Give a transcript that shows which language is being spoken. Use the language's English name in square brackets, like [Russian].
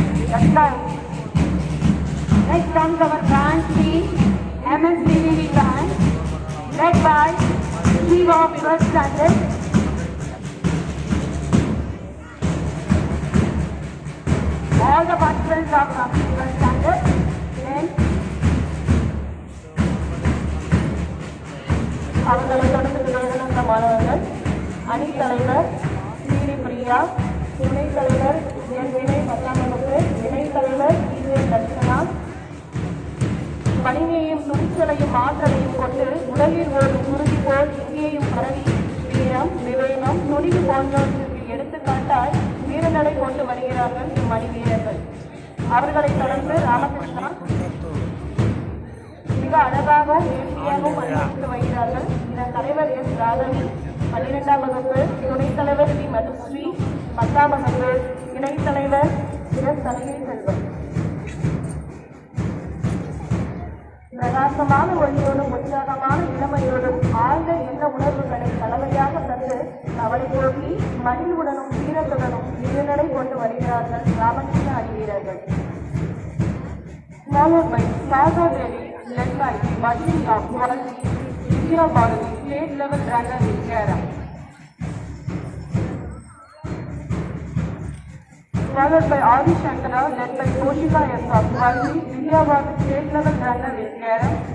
[English] That's right. Next comes our band team, MSDVD band, led by Steve of 12th standard. All the participants are from 12th standard. [Tamil] Then அவர்களை தொடர்ந்து விளையாடுகின்ற மாணவர்கள் அணித் தலைவர் ஸ்ரீ பிரியா, துணைத் தலைவர் என் வினய் 10ஆம் வகுப்பு, இணைத் தலைவர் லட்சணா. வலிமையையும் துணிச்சலையும் ஆற்றலையும் கொண்டு உடலில் ஓடும் குருதி போல் இங்கேயும் பரவி வீரம், விவேகம், துணிவு போன்றவற்றுக்கு எடுத்துக்காட்டாய் வீரநடை கொண்டு வருகிறார்கள் இம்மணி வீரர்கள். அவர்களை தொடர்ந்து ராமகிருஷ்ணா மிக அழகாகவும் நேர்த்தியாகவும் அணிவித்து வருகிறார்கள். இதன் தலைவர் எஸ் ராகவி, 12ஆம் வகுப்பு, துணைத் தலைவர் வி மதுஸ்ரீ, 10ஆம் வகுப்பு, இணைத் தலைவர் எஸ் தலைமை செல்வம். பிரகாசமான ஒளியோடும் உற்சாகமான இளமையோடும் ஆழ்ந்த எண்ண உணர்வுகளை தலைமையாக தந்து அவளை போக்கி மகிழ்வுடனும் வீரத்துடனும் வீரநடை கொண்டு வருகிறார்கள் ராமகிருஷ்ண அணி வீரர்கள். [English] Followed by Saga Devi, led by Bajin of Quality, Vidya Bharati, state level runner in Kerala. Followed by Adi Shankara, led by Koshika S of Quality, Vidya Bharati, state level runner in Kerala.